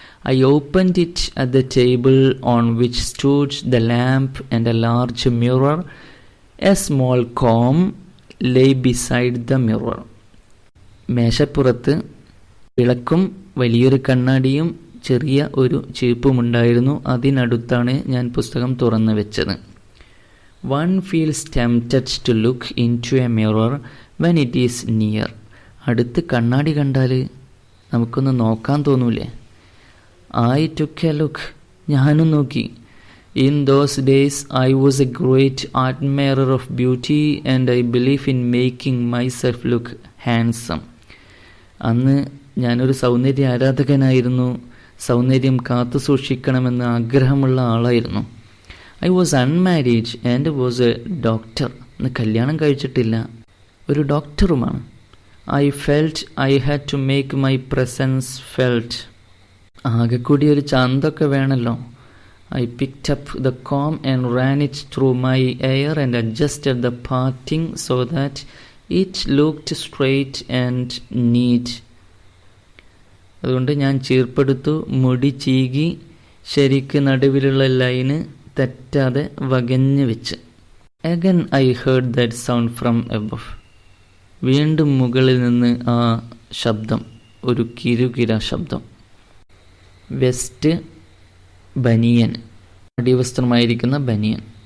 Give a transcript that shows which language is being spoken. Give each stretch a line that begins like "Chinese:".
English: I opened it at the table on which stood the lamp and a large mirror. A small comb lay beside the mirror.
Malayalam: മേശപ്പുറത്ത് വിളക്കും വലിയൊരു കണ്ണാടിയും ചെറിയ ഒരു ചീപ്പുമുണ്ടായിരുന്നു. അതിനടുത്താണ് ഞാൻ പുസ്തകം തുറന്നു വെച്ചത്.
English: One feels tempted to look into a mirror when it is near.
Malayalam: അടുത്ത് കണ്ണാടി കണ്ടാൽ നമുക്കൊന്ന് നോക്കാൻ തോന്നൂലേ?
English: I took a look.
Malayalam: ഞാനും നോക്കി.
English: In those days I was a great admirer of beauty and I believe in making myself look handsome.
Malayalam: അന്ന് ഞാനൊരു സൗന്ദര്യ ആരാധകനായിരുന്നു. സൗന്ദര്യം കാത്തു സൂക്ഷിക്കണമെന്ന് ആഗ്രഹമുള്ള ആളായിരുന്നു.
English: I was unmarried and was a doctor.
Malayalam: കല്യാണം കഴിച്ചിട്ടില്ല, ഒരു ഡോക്ടറുമാണ്.
English: I felt I had to make my presence felt.
Malayalam: ആകെ കൂടി ഒരു ചന്തൊക്കെ വേണമല്ലോ.
English: I picked up the comb and ran it through my hair and adjusted the parting so that it looked straight and neat.
Malayalam: അതുകൊണ്ട് ഞാൻ ചീർപ്പെടുത്തു, മുടി ചീകി ശരിക്ക് നടുവിലുള്ള ലൈന് തെറ്റാതെ വകഞ്ഞു വെച്ച്.
English: Again I heard that sound from above.
Malayalam: വീണ്ടും മുകളിൽ നിന്ന് ആ ശബ്ദം, ഒരു കിരുകിര ശബ്ദം. വെസ്റ്റ്, ബനിയൻ, അടിവസ്ത്രമായിരിക്കുന്ന ബനിയൻ.